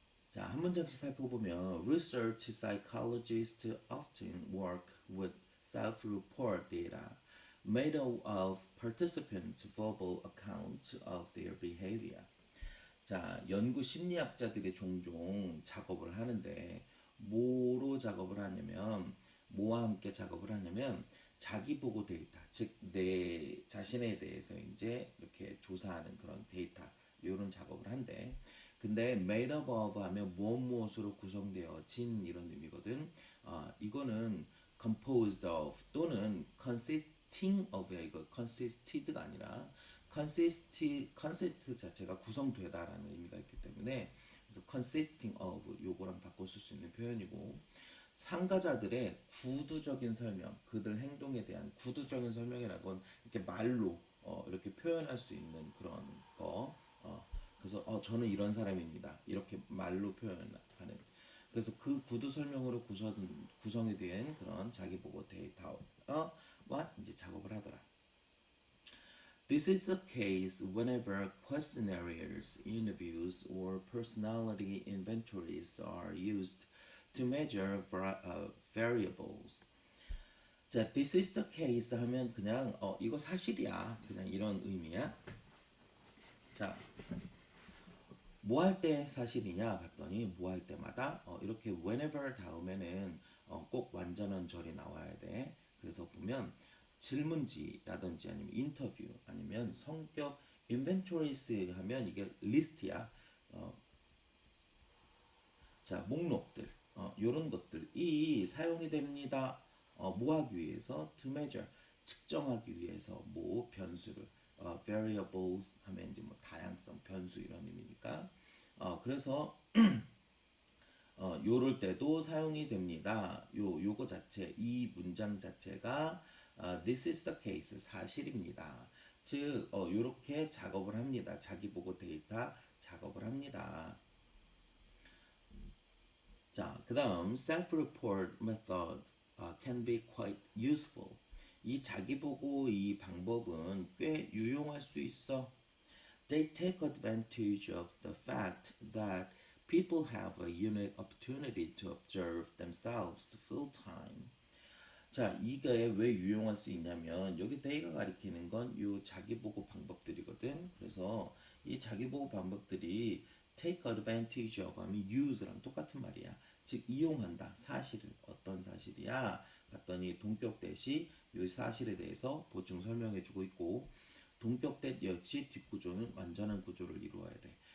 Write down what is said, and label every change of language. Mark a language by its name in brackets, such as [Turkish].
[English] 자, 한 문장씩 살펴보면 research psychologists often work with self-report data made up of participants' verbal accounts of their behavior. [Korean] 자, 연구 심리학자들이 종종 작업을 하는데 뭐로 작업을 하냐면 뭐와 함께 작업을 하냐면 자기 보고 데이터, 즉 내 자신에 대해서 이제 이렇게 조사하는 그런 데이터 이런 작업을 한대. 근데 made up of 하면 무엇 무엇으로 구성되어진 이런 의미거든. 이거는 composed of 또는 consisting of 야 이거 consisted가 아니라 consist 자체가 구성되다라는 의미가 있기 때문에 그래서 consisting of 요거랑 바꿔 쓸 수 있는 표현이고 참가자들의 구두적인 설명, 그들 행동에 대한 구두적인 설명이라고 는 이렇게 말로 이렇게 표현할 수 있는 그런 거. 그래서 저는 이런 사람입니다. 이렇게 말로 표현하는. 그래서 그 구두 설명으로 구성이 된 그런 자기 보고 데이터와 이제 작업을 하더라. [English] This is the case whenever questionnaires, interviews, or personality inventories are used to measure variables. [Korean] 자, this is the case 하면 그냥 이거 사실이야. 그냥 이런 의미야. 자, 뭐 할 때 사실이냐 봤더니 뭐 할 때마다 이렇게 whenever 다음에는 꼭 완전한 절이 나와야 돼. 그래서 보면 질문지라든지 아니면 인터뷰 아니면 성격 inventories 하면 이게 리스트야. 자, 목록들 요런 것들이 사용이 됩니다. 뭐 하기 위해서 to measure 측정하기 위해서 뭐 변수를 variables 하면 이제 뭐 다양성 변수 이런 의미니까 그래서 요럴 때도 사용이 됩니다. 요거 자체 이 문장 자체가 this is the case 사실입니다. 즉 요렇게 작업을 합니다. 자기 보고 데이터 작업을 합니다. [English] 자, 그다음 self-report method can be quite useful. [Korean] 이 자기 보고 이 방법은 꽤 유용할 수 있어. [English] They take advantage of the fact that people have a unique opportunity to observe themselves full time. [Korean] 자, 이게 왜 유용할 수 있냐면 여기 they가 가리키는 건 요 자기보고 방법들이거든. 그래서 이 자기보고 방법들이 take advantage of 하면 use랑 똑같은 말이야. 즉 이용한다. 사실을 어떤 사실이야? 봤더니 동격 대시 이 사실에 대해서 보충 설명해주고 있고 동격대 역시 뒷구조는 완전한 구조를 이루어야 돼.